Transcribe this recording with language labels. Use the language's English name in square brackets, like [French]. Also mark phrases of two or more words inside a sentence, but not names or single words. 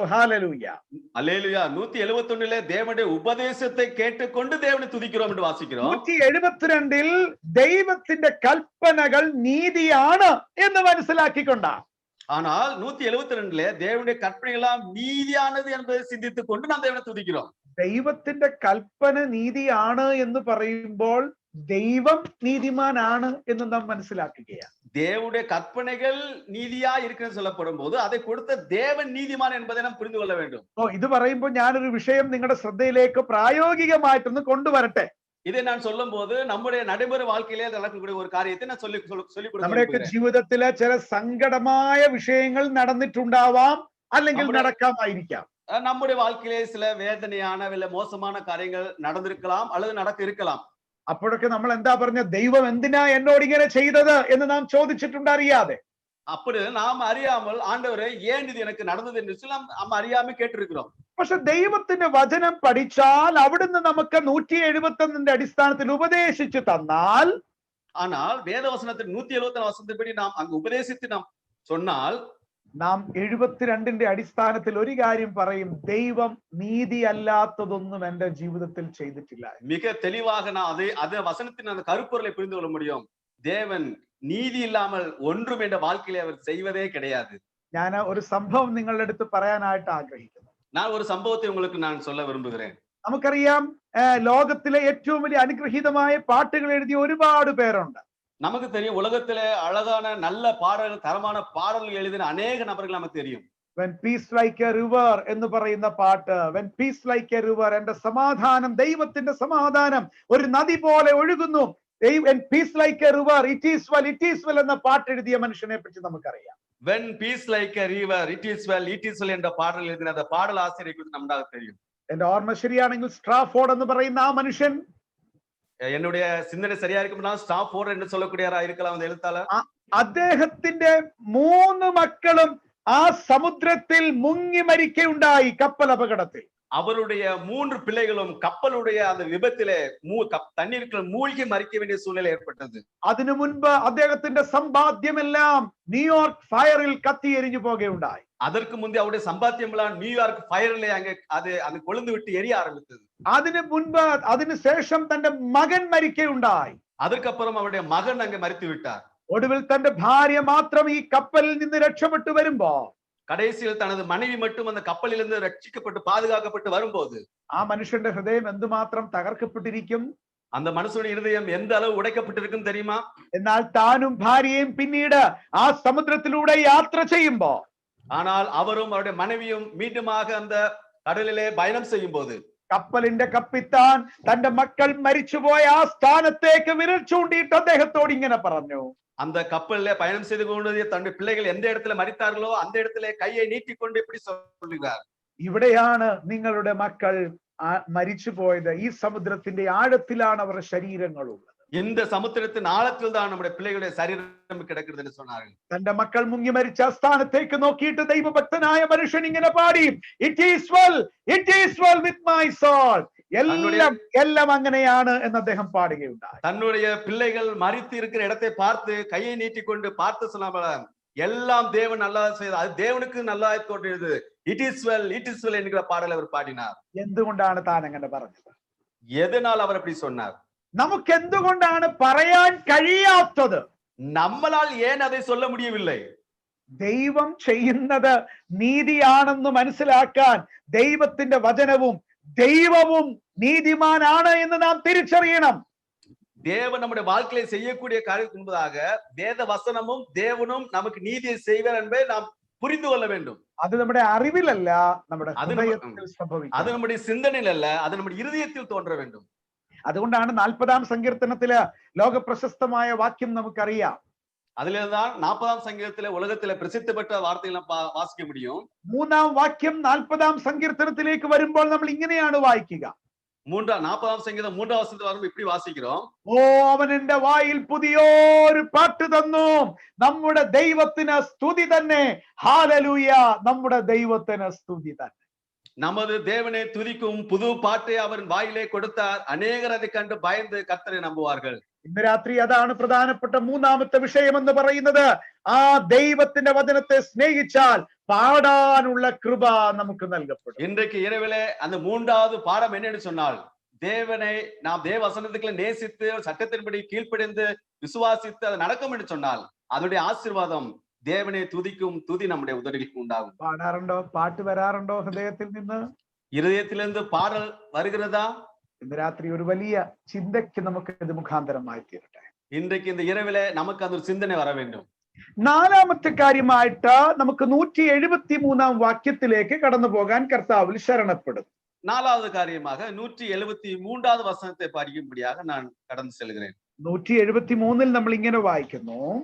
[Malayalam] ഹല്ലേലൂയ. [Tamil] அல்லேலூயா. 171 தேவனுடைய உபதேசத்தை கேட்டுக்கொண்டு தேவனை துதிக்கிறோம் என்று வாசிக்கிறோம். [Malayalam] 172 ദൈവത്തിന്റെ കൽപ്പനകൾ നീതിയാണ് എന്ന് മനസ്സിലാക്കിക്കൊണ്ടാണ്. [Tamil] ஆனால் 172 தேவனுடைய கற்பனைகள் எல்லாம் நீதியானது என்பதை சிந்தித்துக் கொண்டு நாம் தேவனை துதிக்கிறோம். [Malayalam] ദൈവത്തിന്റെ കൽപ്പന നീതിയാണ് എന്ന് പറയുമ്പോൾ ദൈവം നീതിമാനാണ് എന്ന് നാം മനസ്സിലാക്കുകയാണ്. [Tamil] தேவனுடைய கற்பனைகள் நீதியா இருக்குன்னு சொல்லப்படும் போது அதை கொடுத்த தேவன் நீதிமான் என்பதை நாம் புரிந்து கொள்ள வேண்டும். [Malayalam] ഇത് പറയുമ്പോൾ ഞാനൊരു വിഷയം നിങ്ങളുടെ ശ്രദ്ധയിലേക്ക് പ്രായോഗികമായിട്ടൊന്ന് കൊണ്ടുവരട്ടെ. [Tamil] இதை நான் சொல்லும் போது நம்முடைய நடைமுறை வாழ்க்கையிலே நடக்கக்கூடிய ஒரு காரியத்தை நான் சொல்லி [Malayalam] നമ്മുടെയൊക്കെ ജീവിതത്തിലെ ചില സങ്കടമായ വിഷയങ്ങൾ നടന്നിട്ടുണ്ടാവാം, അല്ലെങ്കിൽ നടക്കാമായിരിക്കാം. [Tamil] நம்முடைய வாழ்க்கையிலே சில வேதனையான இல்ல மோசமான காரியங்கள் நடந்திருக்கலாம் அல்லது நடக்க இருக்கலாம். [Malayalam] അപ്പോഴൊക്കെ നമ്മൾ എന്താ പറഞ്ഞ, ദൈവം എന്തിനാ എന്നോട് ഇങ്ങനെ ചെയ്തത് എന്ന് നാം ചോദിച്ചിട്ടുണ്ട് അറിയാതെ. [Tamil] அப்படி நாம் அறியாமல் ஆண்டவரே ஏன் இது எனக்கு நடந்தது என்று சொல்லி நாம் அறியாம கேட்டிருக்கிறோம். [Malayalam] പക്ഷെ ദൈവത്തിന്റെ വചനം പഠിച്ചാൽ അവിടുന്ന് നമുക്ക് 171 അടിസ്ഥാനത്തിൽ ഉപദേശിച്ചു തന്നാൽ, [Tamil] ஆனால் வேதவசனத்தின் 171 வசனத்தின்படி நாம் அங்கு உபதேசித்து நாம் சொன்னால், [Malayalam] നാം 72 അടിസ്ഥാനത്തിൽ ഒരു കാര്യം പറയും, ദൈവം നീതി അല്ലാത്തതൊന്നും എന്റെ ജീവിതത്തിൽ ചെയ്തിട്ടില്ല. [Tamil] மிக தெளிவாக நான் அதே வசனத்தின் அந்த கருப்பொருளை புரிந்து கொள்ள முடியும். தேவன் நீதி இல்லாமல் ஒன்றும் என்ற வாழ்க்கையிலே அவர் செய்வதே கிடையாது. [Malayalam] ഞാൻ ഒരു സംഭവം നിങ്ങളുടെ അടുത്ത് പറയാനായിട്ട് ആഗ്രഹിക്കുന്നു. [Tamil] நான் ஒரு சம்பவத்தை உங்களுக்கு நான் சொல்ல விரும்புகிறேன். [Malayalam] നമുക്കറിയാം, ലോകത്തിലെ ഏറ്റവും വലിയ അനുഗ്രഹീതമായ പാട്ടുകൾ എഴുതിയ ഒരുപാട് പേരുണ്ട്. [Tamil] நமக்கு தெரியும், உலகத்திலே அழகான நல்ல பாடல்கள், தரமான பாடல்கள் எழுதின அநேக நபர்கள் நமக்கு தெரியும். [English] When peace like a river [Malayalam] എന്ന് പറയുന്ന പാട്ട്, [English] when peace like a river, [Malayalam] എന്റെ സമാധാനം, ദൈവത്തിന്റെ സമാധാനം ഒരു നദി പോലെ ഒഴുകുന്നു. [English] when peace like a river, it is well [Malayalam] എന്ന പാട്ട് എഴുതിയ മനുഷ്യനെ പറ്റി നമുക്കറിയാം. [English] when peace like a river, it is well [Tamil] என்ற பாடல் எழுதின அந்த பாடல் ஆசிரியரை குறித்து நமக்கு தெரியும். [Malayalam] എന്റെ ഓർമ്മ ശരിയാണെങ്കിൽ സ്ട്രാഫോർഡ് എന്ന് പറയുന്ന ആ മനുഷ്യൻ, [Tamil] என்னுடைய சிந்தனை சரியா இருக்கும்னா ஸ்டாஃபோர்ட் என்று சொல்லக்கூடியவரா இருக்கலாம் அந்த எழுத்தாளர். [Malayalam] അദ്ദേഹത്തിന്റെ 3 മക്കളും ആ സമുദ്രത്തിൽ മുങ്ങി മരിക്കുകയുണ്ടായി, കപ്പൽ അപകടത്തിൽ. [Tamil] அவருடைய 3 பிள்ளைகளும் கப்பலுடைய அந்த விபத்திலே தண்ணீருக்குள் மூழ்கி மரிக்க வேண்டிய சூழ்நிலை ஏற்பட்டது. [Malayalam] അതിനു മുൻപ് അദ്ദേഹത്തിന്റെ സമ്പാദ്യമെല്ലാം ന്യൂയോർക്ക് ഫയറിൽ കത്തി എരിഞ്ഞു പോകുകയുണ്ടായി. [Tamil] அதற்கு முந்தைய அவருடைய சம்பாத்தியம் எல்லாம் நியூயார்க் ஃபயரிலே அது கொழுந்து விட்டு எரிய ஆரம்பித்தது. [Malayalam] അതിനു മുൻപ് അതിനുശേഷം തന്റെ മകൻ മരിക്കുകയുണ്ടായി. [Tamil] அதற்கப்புறம் அவருடைய மகன் அங்கே மரித்து விட்டார். [Malayalam] ഒടുവിൽ തന്റെ ഭാര്യ മാത്രം ഈ കപ്പലിൽ നിന്ന് രക്ഷപ്പെട്ടു വരുമ്പോ, [Tamil] கடைசியில் தனது மனைவி மட்டும் அந்த கப்பலிலிருந்து ரட்சிக்கப்பட்டு பாதுகாக்கப்பட்டு வரும்போது, [Malayalam] ആ മനുഷ്യന്റെ ഹൃദയം എന്തുമാത്രം തകർക്കപ്പെട്ടിരിക്കും. [Tamil] அந்த மனுஷனுடைய இருதயம் எந்த அளவு உடைக்கப்பட்டிருக்கும் தெரியுமா? [Malayalam] എന്നാൽ താനും ഭാര്യയും പിന്നീട് ആ സമുദ്രത്തിലൂടെ യാത്ര ചെയ്യുമ്പോ, [Tamil] ஆனால் அவரும் அவருடைய மனைவியும் மீண்டுமாக அந்த கடலிலே பயணம் செய்யும் போது, [Malayalam] കപ്പലിന്റെ കപ്പിത്താൻ തന്റെ മക്കൾ മരിച്ചുപോയ ആ സ്ഥാനത്തേക്ക് വിരൽ ചൂണ്ടിയിട്ട് അദ്ദേഹത്തോട് ഇങ്ങനെ പറഞ്ഞു, [Tamil] அந்த கப்பல்ல பயணம் செய்து கொண்டு தன்னுடைய பிள்ளைகள் எந்த இடத்துல மரித்தார்களோ அந்த இடத்துல கையை நீட்டிக்கொண்டு இப்படி சொல்லுகிறார், [Malayalam] ഇവിടെയാണ് നിങ്ങളുടെ മക്കൾ മരിച്ചു പോയത്. ഈ സമുദ്രത്തിന്റെ ആഴത്തിലാണ് അവരുടെ ശരീരങ്ങളുള്ളത്. [Tamil] இந்த சமுத்திரத்தின் ஆழத்தில் தான் நம்முடைய பிள்ளைகளுடைய சரீரம் கிடக்கிறது என்று சொன்னார்கள். [Malayalam] തന്റെ മക്കൾ മുങ്ങി മരിച്ച സ്ഥാനത്തേക്ക് നോക്കിയിട്ട് ദൈവഭക്തനായ മനുഷ്യൻ ഇങ്ങനെ പാടി, [English] It is well with my soul. [Malayalam] എല്ലാം അങ്ങനെയാണ് എന്ന് അദ്ദേഹം പാടുകയുണ്ടായി. [Tamil] தன்னுடைய பிள்ளைகள் மரித்து இருக்கிற இடத்தை பார்த்து கையை நீட்டிக்கொண்டு பார்த்து சொன்னாமல, எல்லாம் தேவன் நல்லா செய்தது, அது தேவனுக்கு நல்லா தோன்றியது, [English] it is well [Tamil] என்கிற பாடலை அவர் பாடினார். [Malayalam] എന്തുകൊണ്ടാണ് താൻ അങ്ങനെ പറഞ്ഞത്? [Tamil] எதனால் அவர் அப்படி சொன்னார்? [Malayalam] നമുക്ക് എന്തുകൊണ്ടാണ് പറയാൻ കഴിയാത്തത്? [Tamil] நம்மளால் ஏன் அதை சொல்ல முடியவில்லை? [Malayalam] ദൈവം ചെയ്യുന്നത് നീതിയാണെന്ന് മനസ്സിലാക്കാൻ ദൈവത്തിന്റെ വചനവും ദൈവവും നീതിമാനാണ് എന്ന് നാം തിരിച്ചറിയണം. [Tamil] தேவன் நம்முடைய வாழ்க்கையை செய்யக்கூடிய காரியம் என்பதாக வேத வசனமும் தேவனும் நமக்கு நீதியை செய்வார் என்பதை நாம் புரிந்து கொள்ள வேண்டும். [Malayalam] അത് നമ്മുടെ അറിവിലല്ല, നമ്മുടെ ഹൃദയത്തിൽ സംഭവിക്കും. [Tamil] அது நம்முடைய சிந்தனையில் அல்ல, அது நம்முடைய இருதயத்தில் தோன்ற வேண்டும். [Malayalam] അതുകൊണ്ടാണ് 40-ാം സങ്കീർത്തനത്തില് ലോക പ്രശസ്തമായ വാക്യം നമുക്കറിയാം. [Tamil] அதில்தான் 40ஆம் சங்கீதத்திலே உலகத்திலே பிரசித்தி பெற்ற வார்த்தைகளை வாசிக்க முடியும். [Malayalam] 3-ാം വാക്യം 40-ാം സങ്കീർത്തനത്തിലേക്ക് വരുമ്പോൾ നമ്മൾ ഇങ്ങനെയാണ് വായിക്കുക. [Tamil] 40ஆம் சங்கீதம் 3ஆம் வசனத்தில் வரும்போது இப்படி வாசிக்கிறோம். [Malayalam] ഓ, അവൻ എന്റെ വായിൽ പുതിയൊരു പാട്ട് തന്നു, നമ്മുടെ ദൈവത്തിന് സ്തുതി തന്നെ. ഹല്ലേലൂയ, നമ്മുടെ ദൈവത്തിന് സ്തുതി തന്നെ. [Tamil] நமது தேவனை துதிக்கும் புது பாட்டை அவர் வாயிலே கொடுத்தார். அநேகர் அதை கண்டு பயந்து கர்த்தரை நம்புவார்கள். [Malayalam] ഇന്ന് രാത്രി അതാണ് പ്രധാനപ്പെട്ട 3-ാമത്തെ വിഷയം എന്ന് പറയുന്നത്. ആ ദൈവത്തിന്റെ വചനത്തെ സ്നേഹിച്ചാൽ പാടാനുള്ള കൃപ നമുക്ക് നൽകപ്പെടും. [Tamil] இன்றைக்கு இரவிலே அந்த 3வது பாடம் என்னன்னு சொன்னால், தேவனை நாம் தேவ வசனத்துக்குள்ள நேசித்து சட்டத்தின்படி கீழ்ப்படிந்து விசுவாசித்து அது நடக்கும் என்று சொன்னால் அதனுடைய ஆசீர்வாதம் தேவனை துதிக்கும் துதி நம்முடைய உதடுகளுக்கு உண்டாகும். [Malayalam] പാടാറുണ്ടോ? പാട്ട് വരാറുണ്ടോ ഹൃദയത്തിൽ നിന്ന്? [Tamil] இருதயத்திலிருந்து பாடல் வருகிறதா? [Malayalam] ഇന്ന് രാത്രി ഒരു വലിയ ചിന്തയ്ക്ക് നമുക്ക് ഇത് മുഖാന്തരമായി തീരട്ടെ. [Tamil] இன்றைக்கு இந்த இரவிலே நமக்கு அந்த ஒரு சிந்தனை வர வேண்டும். [Malayalam] 4-ാമത്തെ കാര്യമായിട്ട് നമുക്ക് 173-ാം വാക്യത്തിലേക്ക് കടന്നു പോകാൻ കർത്താവിൽ ശരണപ്പെടും. [Tamil] 4வது காரியமாக 173வது வசனத்தை படிக்கும்படியாக நான் கடந்து செல்கிறேன். [Malayalam] 173-ൽ നമ്മൾ ഇങ്ങനെ വായിക്കുന്നു.